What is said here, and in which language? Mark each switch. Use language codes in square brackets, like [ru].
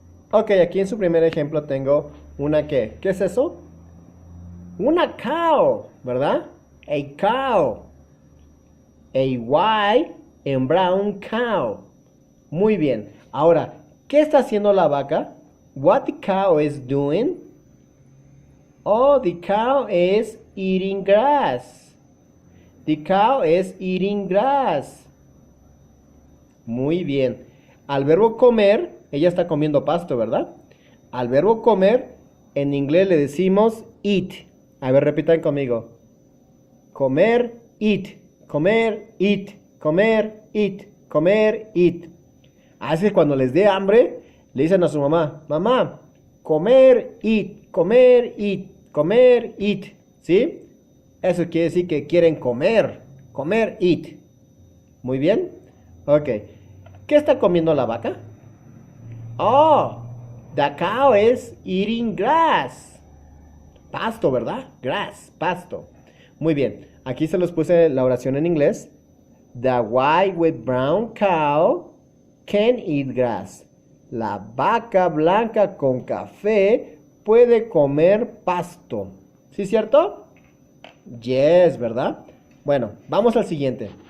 [es] Ok, aquí en su primer ejemplo tengo una ¿qué? ¿Qué es eso? Una cow, ¿verdad? [en] A cow. A white and brown cow. [es] Muy bien. Ahora, ¿qué está haciendo la vaca? [en] What the cow is doing? Oh, the cow is eating grass. The cow is eating grass. [es] Muy bien. Al verbo comer, ella está comiendo pasto, ¿verdad? Al verbo comer, en inglés le decimos eat. A ver, repitan conmigo. Comer, eat. Comer, eat. Comer, eat. Comer, eat. Así que cuando les dé hambre, le dicen a su mamá, mamá, comer, eat. Comer, eat. Comer, eat. ¿Sí? Eso quiere decir que quieren comer. Comer, eat. Muy bien. Ok. ¿Qué está comiendo la vaca? [en] Oh, the cow is eating grass. [es] Pasto, ¿verdad? Grass, pasto. Muy bien. Aquí se los puse la oración en inglés. [en] The white with brown cow can eat grass. [es] La vaca blanca con café puede comer pasto. ¿Sí es cierto? Yes, ¿verdad? Bueno, vamos al siguiente.